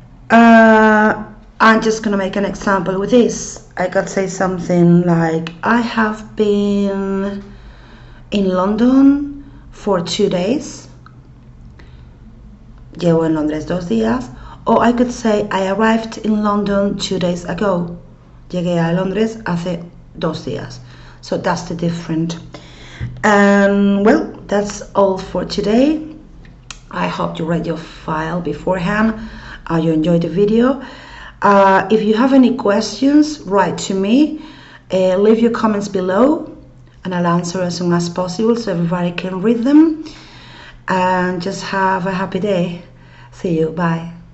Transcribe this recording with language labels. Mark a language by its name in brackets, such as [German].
[English] I'm just gonna make an example with this. I could say something like I have been in London for 2 days. [Spanish] Llevo en Londres 2 días. [English] Or I could say I arrived in London 2 days ago. [Spanish] Llegué a Londres hace 2 días. [English] So that's the difference. And well, that's all for today. I hope you read your file beforehand. You enjoyed the video. If you have any questions, write to me. Leave your comments below and I'll answer as soon as possible so everybody can read them. And just have a happy day. See you. Bye.